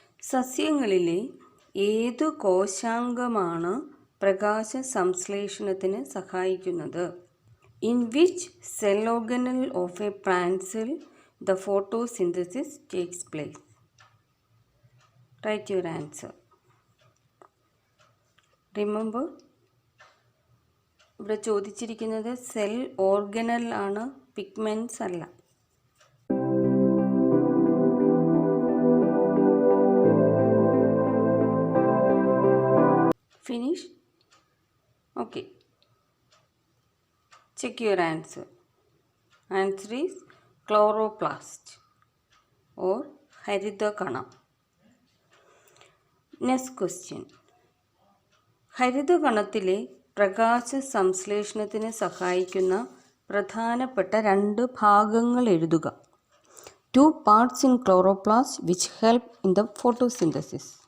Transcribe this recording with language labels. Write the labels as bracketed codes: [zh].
[ml] സസ്യങ്ങളിലെ ഏതു കോശാംഗമാണ് പ്രകാശ സംശ്ലേഷണത്തിന് സഹായിക്കുന്നത്? [en] In which cell organelle of a plant cell the photosynthesis takes place? Write your answer. [ml] Remember, ഇവിടെ ചോദിച്ചിരിക്കുന്നത് cell organelle ആണ്, പിഗ്മെൻറ്റ്സ് അല്ല. [en] Finish? Okay. Check your answer. Answer is chloroplast or ഹരിതകണം. Next question. [ml] ഹരിതകണത്തിലെ പ്രകാശ സംശ്ലേഷണത്തിന് സഹായിക്കുന്ന പ്രധാനപ്പെട്ട 2 ഭാഗങ്ങൾ എഴുതുക. [en] 2 parts in chloroplast which help in the photosynthesis.